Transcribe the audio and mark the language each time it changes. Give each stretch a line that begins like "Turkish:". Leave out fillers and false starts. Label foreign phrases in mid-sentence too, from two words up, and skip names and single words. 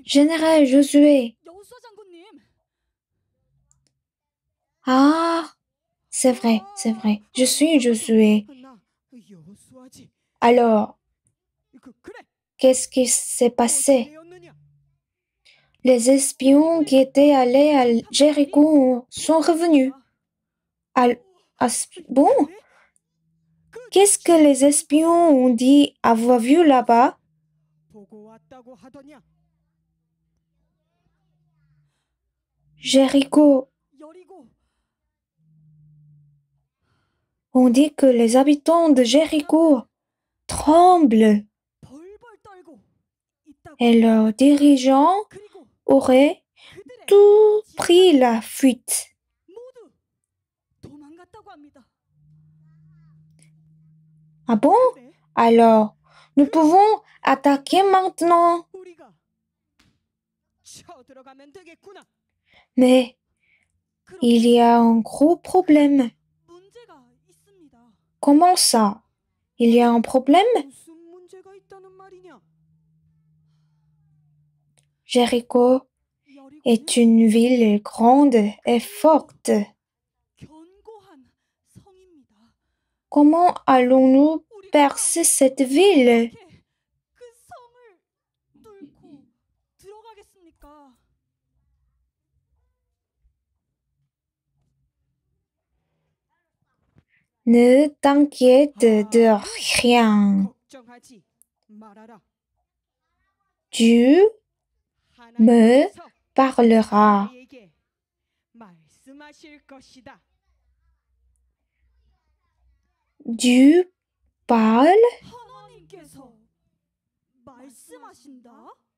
French: Général Josué.
Korean: 여호수아 장군님.
French: Ah, c'est vrai, je suis Josué.
Korean: 나 여호수아지.
French: Alors,
Korean: 그래.
French: qu'est-ce qui s'est passé?
Korean: 어떻게
French: Les espions qui étaient allés à Jéricho sont revenus. Bon, qu'est-ce que les espions ont dit avoir vu là-bas?
Korean: 보고 왔다고 하더냐?
French: Jéricho.
Korean: 여리고
French: On dit que les habitants de Jéricho tremblent
Korean: 벌벌 떨고 있다고.
French: et leurs dirigeants
Korean: 그리고
French: auraient
Korean: 그들의
French: tout pris la fuite.
Korean: 모두 도망갔다고 합니다.
French: Ah bon?
Korean: 그래?
French: Alors, nous pouvons attaquer maintenant.
Korean: 우리가 쳐들어가면 되겠구나.
French: Mais il y a un gros problème.
Korean: 문제가 있습니다.
French: Comment ça? Il y a un problème?
Korean: 무슨 문제가 있다는 말이냐?
French: Jéricho
Korean: 여리고는
French: est une ville grande et forte.
Korean: 견고한 성입니다.
French: Comment allons-nous
Korean: 우리가
French: percer cette ville?
Korean: 어떻게 그 성을 뚫고 들어가겠습니까?
French: Ne t'inquiète de rien.
Korean: 걱정하지 말아라.
French: Dieu me
Korean: 하나님께서
French: parlera.
Korean: 우리에게 말씀하실 것이다.
French: Dieu parle?
Korean: 하나님께서 말씀하신다?